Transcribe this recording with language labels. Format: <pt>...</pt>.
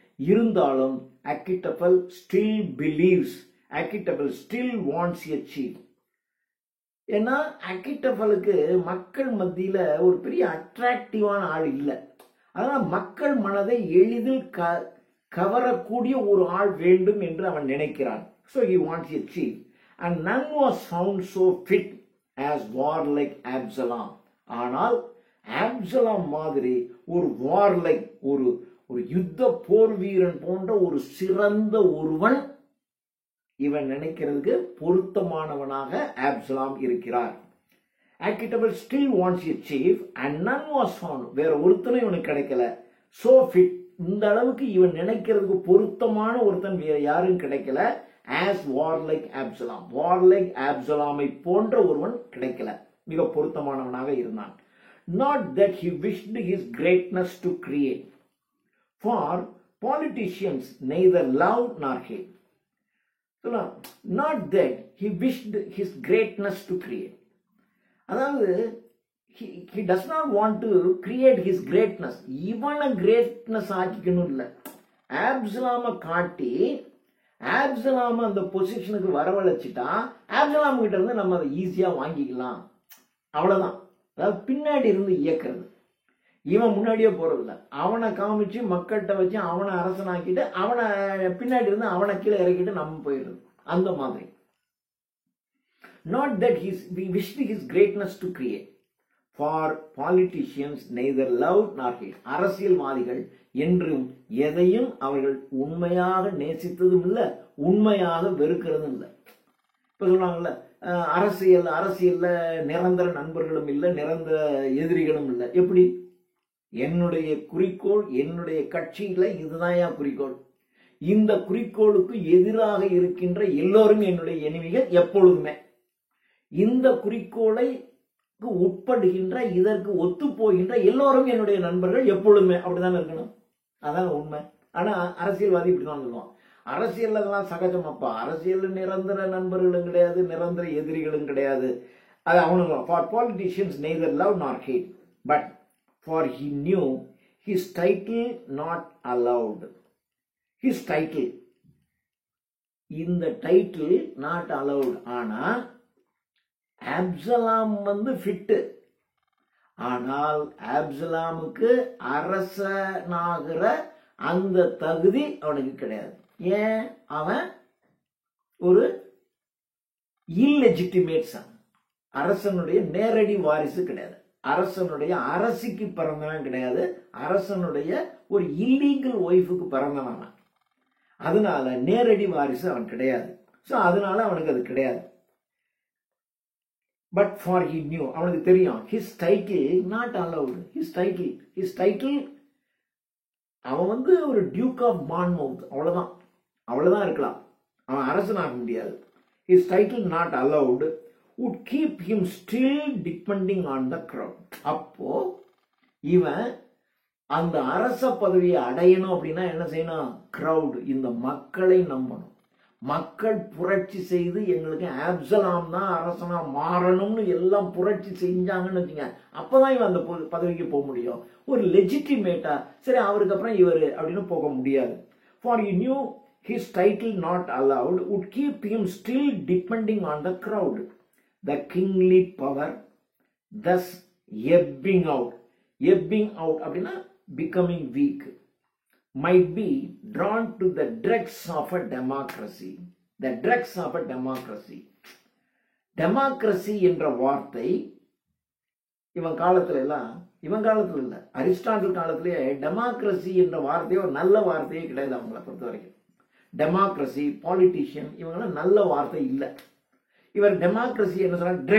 <en>இருந்தாலும் Ahithophel still believes, Ahithophel still wants a chief.</en> <ta>ஏன்னா அக்கிட்டபலுக்கு மக்கள் மத்தியில ஒரு பெரிய அட்ராக்டிவான ஆள் இல்லை. அதனால மக்கள் மனதை எளிதில் கவரக்கூடிய ஒரு ஆள் வேண்டும் என்று அவன் நினைக்கிறான்.</ta> <en>So he wants a chief, and none was found so fit as warlike Absalom.</en> <ta>ஆனால் ஆப்சலாம் மாதிரி ஒரு வார்லைக், ஒரு யுத்த போர் வீரன் போன்ற ஒரு சிறந்த ஒருவன் இவன் நினைக்கிறதுக்கு பொருத்தமானவனாக ஆப்சலாம் இருக்கிறார்.</ta> <en>Ahithophel still wants a chief and none was found.</en> <ta>வேற ஒருத்தனும் இவனுக்கு கிடைக்கல. சோ ஃபிட், இந்த அளவுக்கு இவன் நினைக்கிறதுக்கு பொருத்தமான ஒருத்தன் வேற யாரும் கிடைக்கல.</ta> <en>as warlike Absalom,</en> <ta>வார்லைக் ஆப்சலாமை போன்ற ஒருவன் கிடைக்கல, மிக பொருத்தமானவனாக இருந்தான்.</ta> <en>Not that he wished his greatness to create. For politicians neither love nor hate. So, not that he wished his greatness to create. அதாவது he does not want to create his greatness.</en> <ta>இவனை greatness ஆக்கிக்கணும் இல்லை. ஆப்சலாமை காட்டி ஆப்சலாம அந்த பொசிஷனுக்கு வரவழைச்சிட்டா ஆப்சலாம் கிட்ட இருந்து நம்ம அதை ஈஸியா வாங்கிக்கலாம். அவ்வளவுதான். அதாவது பின்னாடி இருந்து இயக்கிறது. இவன் முன்னாடியே போறதில்ல. அவனை காமிச்சு மக்கள்கிட்ட வச்சு அவனை அரசனாக்கிட்டு அவனை பின்னாடி இருந்து அவனை கீழே இறக்கிட்டு நம்ம போயிடுறது. அந்த மாதிரி.</ta> <en>Not that we wished his greatness to create. For politicians neither love nor hate.</en> <ta>அரசியல்வாதிகள் என்றும் எதையும் அவர்கள் உண்மையாக நேசித்ததும் இல்லை, உண்மையாக வெறுக்கிறதும் இல்லை. இப்ப சொல்லுவாங்கல்ல, அரசியல்ல நிரந்தர நண்பர்களும் இல்லை, நிரந்தர எதிரிகளும் இல்லை. எப்படி? என்னுடைய குறிக்கோள், என்னுடைய கட்சியில இதுதான் குறிக்கோள். இந்த குறிக்கோளுக்கு எதிராக இருக்கின்ற எல்லோரும் என்னுடைய எனிமிகள் எப்பொழுதுமே. இந்த குறிக்கோளை உட்படுகின்ற, இதற்கு ஒத்து போகின்ற எல்லோரும் என்னுடைய நண்பர்கள் எப்பொழுதுமே. அப்படிதான் இருக்கணும். அதான் உண்மை. ஆனா அரசியல்வாதி இப்படிதான் சொல்லுவான். அரசியல் அதெல்லாம் சகஜமாப்பா. அரசியல் நிரந்தர நண்பர்களும் கிடையாது, நிரந்தர எதிரிகளும் கிடையாது. அது அவனுங்க.</ta> <en>For politicians neither love nor hate, but for he knew his title not allowed. His title, இந்த title not allowed.</en> <ta>ஆனா ஆப்சலாம் ஃபிட்டு. ஆனால் ஆப்சலாமுக்கு அரசனாகிற அந்த தகுதி அவனுக்கு கிடையாது. ஏன்? அவன் ஒரு இல்லெஜிட்டிமேட் சன். அரசனுடைய நேரடி வாரிசு கிடையாது. அரசனுடைய அரசிக்கு பிறந்தவன் கிடையாது. அரசனுடைய ஒரு இல்லீகல் ஒய்ஃபுக்கு பிறந்தவன். அதனால நேரடி வாரிசு அவன் கிடையாது. சோ அதனால அவனுக்கு அது கிடையாது.</ta> <en>but for he knew,</en> <ta>அவனுக்கு தெரியும்,</ta> <en>His title not allowed. His title</en> <ta>அவன் ஒரு</ta> <en>Duke of Monmouth.</en> <ta>அவ்வளவுதான் இருக்கலாம். அவன் அரசனாக முடியாது.</ta> <en>His title not allowed would keep him still depending on the crowd.</en> <ta>அப்போ இவன் அந்த அரச பதவியை அடையணும் அப்படின்னா என்ன செய்யணும்? கிரவுட், இந்த மக்களை நம்பணும். மக்கள் புரட்சி செய்து எங்களுக்கு ஆப்சலாம் தான் அரசனா மாறணும்னு எல்லாம் புரட்சி செஞ்சாங்கன்னு வச்சுங்க. அப்பதான் இவன் அந்த பதவிக்கு போக முடியும். ஒரு லெஜிட்டிமேட்டா சரி அவருக்கு அப்புறம் இவரு அப்படின்னு போக முடியாது.</ta> <en>For he knew his title not allowed would keep him still depending on the crowd. The kingly power thus ebbing out அப்படின்னா becoming weak, might be drawn to the dregs of a democracy. The dregs of a democracy.</en> <ta>Democracy என்ற வார்த்தை இவன் காலத்துல இல்ல, Aristotle காலத்திலேயே democracy என்ற வார்த்தையே ஒரு நல்ல வார்த்தையே கிடையாது அவங்களை பொறுத்த வரைக்கும். டெமோக்ரஸி, பாலிட்டிஷியன் இவங்கெல்லாம் நல்ல வார்த்தை இல்லை. இவர் டெமோக்ரஸி என்ன சொல்ற?</ta>